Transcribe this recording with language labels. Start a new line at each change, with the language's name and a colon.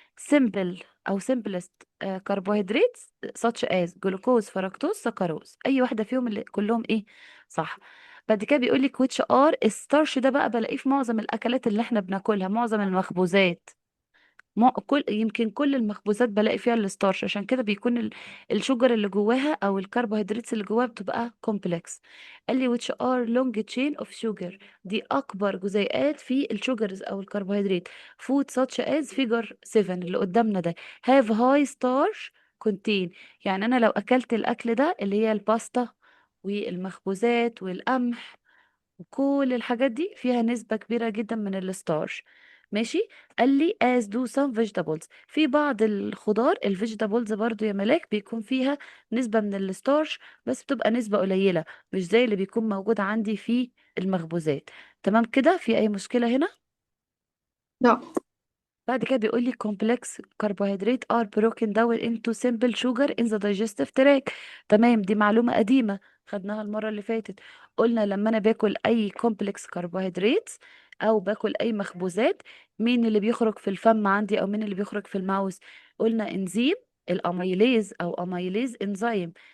Arabic: سيمبل او سيمبلست كربوهيدرات
English: such as
Arabic: جلوكوز فركتوز سكروز. اي واحده فيهم اللي كلهم ايه صح. بعد كده بيقول لك
English: which are.
Arabic: الستارش ده بقى بلاقيه في معظم الاكلات اللي احنا بناكلها، معظم المخبوزات. يمكن كل المخبوزات بلاقي فيها الستارش. عشان كده بيكون الشوجر اللي جواها او الكربوهيدرات اللي جواها بتبقى كومبلكس. قال لي
English: which are long chain of sugar.
Arabic: دي اكبر جزيئات في الشوجرز او الكربوهيدرات.
English: food such as figure 7
Arabic: اللي قدامنا ده
English: have high starch contain.
Arabic: يعني انا لو اكلت الاكل ده اللي هي الباستا والمخبوزات والقمح وكل الحاجات دي فيها نسبة كبيرة جدا من الستارش. ماشي. قال لي
English: as do some vegetables.
Arabic: في بعض الخضار الفيجيتابلز برضو يا ملاك بيكون فيها نسبة من الستارش بس بتبقى نسبة قليلة، مش زي اللي بيكون موجود عندي في المخبوزات. تمام كده؟ في أي مشكلة هنا؟ لا. بعد كده بيقول لي
English: complex carbohydrate are broken down into simple sugar in the digestive tract.
Arabic: تمام، دي معلومة قديمة خدناها المرة اللي فاتت. قلنا لما انا باكل اي
English: complex carbohydrates
Arabic: او باكل اي مخبوزات، مين اللي بيخرج في الفم عندي او مين اللي بيخرج في الماوس؟ قلنا انزيم الاميليز او اميليز انزيم.